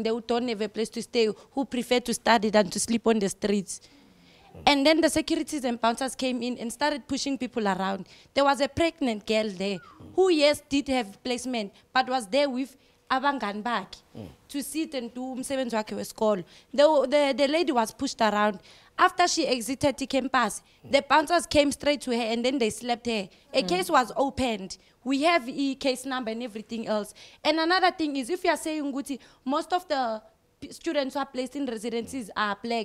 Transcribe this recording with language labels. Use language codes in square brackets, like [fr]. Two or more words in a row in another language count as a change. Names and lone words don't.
[en] They don't have a place to stay, who prefer to study than to sleep on the streets. And then the securities and bouncers came in and started pushing people around. There was a pregnant girl there who, yes, did have placement, but was there with abangan back to sit and do [zu] umsebenzi wakhe wesikolo. [en] The lady was pushed around. After she exited the campus, the bouncers came straight to her and then they slapped her. A case was opened. We have a case number and everything else. And another thing is, if you are saying, Guti, most of the students who are placed in residencies are black.